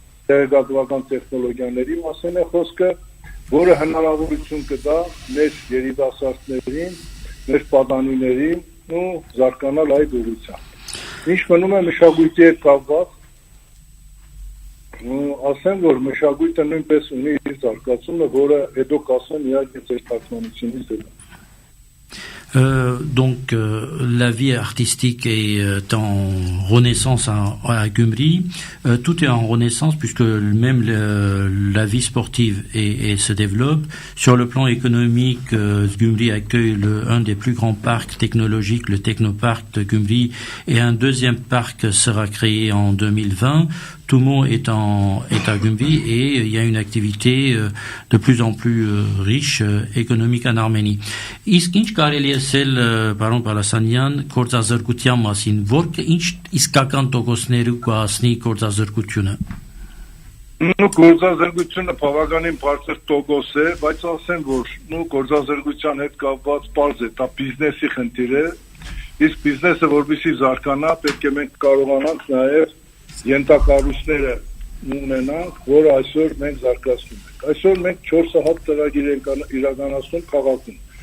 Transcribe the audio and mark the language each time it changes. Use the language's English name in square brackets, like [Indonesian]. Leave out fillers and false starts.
[Armenian] տեղեկատվական տեխնոլոգիաների մասին է խոսքը, որը հնարավորություն կտա մեր երիտասարդներին, մեր պատանիներին ու զարգանալ այդ ուղղությամբ։ Ինչ մնում է մշակույթի հետ կապված, ասեմ, որ մշակույթը նույնպես ունի իր զարգացումը, որը հետո կասեմ իհարկե ձեր թարգմանությունից հետո։ [French] Donc la vie artistique est en renaissance à Gyumri. Tout est en renaissance puisque même la vie sportive se développe. Sur le plan économique, Gyumri accueille un des plus grands parcs technologiques, le Technoparc de Gyumri, et un deuxième parc sera créé en 2020. Tout le monde est à Gyumri et il y a une activité de plus en plus riche économique en Arménie. [Armenian] Իսկ ինչ կարելի է ասել պարոն Պալասանյան գործազրկության մասին, որը ինչ իսկական տոկոսներու կհասնի գործազրկությունը։ Գործազրկությունը բավականին բարձր տոկոս է, բայց ասեմ, որ գործազրկության հետ կապված բարձ է, դա բիզնեսի խնդիր է, իսկ բիզնեսը որպեսզի զարգանա, պետք է մենք կարողանանք նաև ենթակառույցները ունենանք, որը այսօր մենք զարգացնում ենք։ Այսօր մենք 4 հատ ծրագիր ենք իրականացնում քաղաքում։